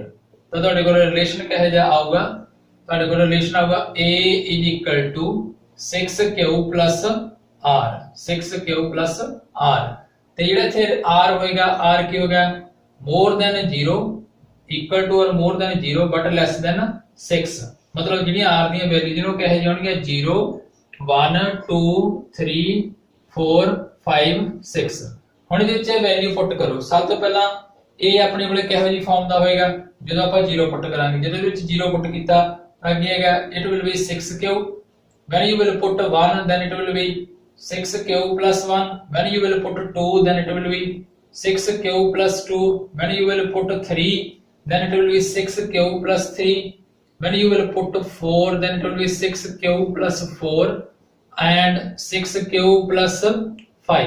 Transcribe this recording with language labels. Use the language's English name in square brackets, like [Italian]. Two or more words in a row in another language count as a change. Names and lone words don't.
[Punjabi] ਤਾਂ ਤੁਹਾਡੇ ਕੋਲ ਰਿਲੇਸ਼ਨ ਕਿਹੋ ਜਿਹਾ ਆਊਗਾ, ਤੁਹਾਡੇ ਕੋਲ ਰਿਲੇਸ਼ਨ ਆਊਗਾ [English] a is equal to 6q plus r, [Punjabi] 6q plus r। ਤੇ ਜਿਹੜਾ ਇੱਥੇ r ਹੋਏਗਾ, r ਕੀ ਹੋਗਾ [English] more than 0, equal to or more than 0 but less than 6। [Punjabi] ਮਤਲਬ ਜਿਹੜੀਆਂ r ਦੀਆਂ ਵੈਲਿਊਜ਼ ਨੇ ਉਹ ਕਿਹੋ ਜਿਹੀਆਂ ਹੋਣਗੀਆਂ 0 1 2 3 4 5 6। ਹੁਣ ਇਹਦੇ ਵਿੱਚ ਵੈਲਿਊ ਪੁੱਟ ਕਰੋ। ਸਭ ਤੋਂ ਪਹਿਲਾਂ a ਆਪਣੇ ਕੋਲੇ ਕਿਹੋ ਜਿਹੀ ਫਾਰਮ ਦਾ ਹੋਏਗਾ, ਜਦੋਂ ਆਪਾਂ 0 ਪੁੱਟ ਕਰਾਂਗੇ, ਜਦੋਂ ਇਹਦੇ ਵਿੱਚ 0 ਪੁੱਟ ਕੀਤਾ आगेगा [English] it will be 6q, when you will put 1 then it will be 6q plus 1, when you will put 2 then it will be 6q plus 2, when you will put 3 then it will be 6q plus 3, when you will put 4 then it will be 6q plus 4 and 6q plus 5।